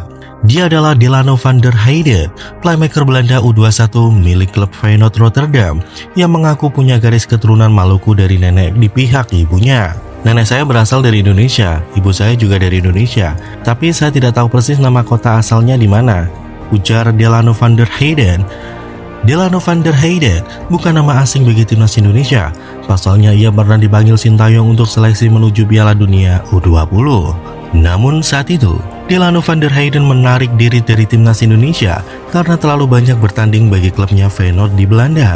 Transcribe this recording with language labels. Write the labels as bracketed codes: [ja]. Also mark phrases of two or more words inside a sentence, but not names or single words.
[id] Dia adalah Delano van der Heijden, playmaker Belanda U21 milik klub Feyenoord Rotterdam yang mengaku punya garis keturunan Maluku dari nenek di pihak ibunya. Nenek saya berasal dari Indonesia, ibu saya juga dari Indonesia, tapi saya tidak tahu persis nama kota asalnya di mana, ujar Delano van der Heijden. Delano van der Heijden bukan nama asing bagi timnas Indonesia. Pasalnya ia pernah dipanggil Sintayong untuk seleksi menuju Piala Dunia U20. Namun saat itu, Delano van der Heijden menarik diri dari timnas Indonesia karena terlalu banyak bertanding bagi klubnya Feyenoord di Belanda.